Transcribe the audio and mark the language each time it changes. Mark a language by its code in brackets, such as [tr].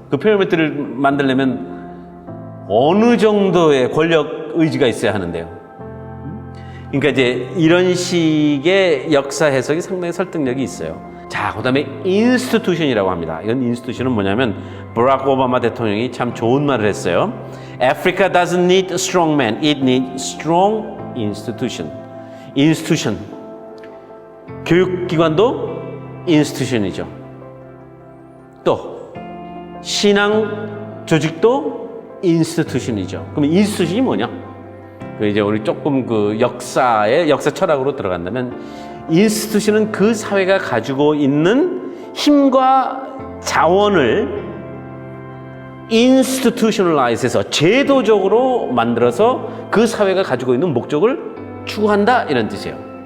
[ko] 그 피라미드를 만들려면 어느 정도의 권력 의지가 있어야 하는데요. 그러니까 이제 이런 식의 역사 해석이 상당히 설득력이 있어요. 자, 그 다음에 인스티튜션이라고 합니다. 이건 인스티튜션은 뭐냐면, 버락 오바마 대통령이 참 좋은 말을 했어요. [en] Africa doesn't need strong men, it needs strong institution. institution. [ko] 교육기관도 institution이죠. 또 신앙 조직도 institution이죠. 그럼 institution이 뭐냐? 이제 우리 조금 그 역사 철학으로 들어간다면, institution은 그 사회가 가지고 있는 힘과 자원을 institutionalize해서 제도적으로 만들어서 그 사회가 가지고 있는 목적을 추구한다, 이런 뜻이에요.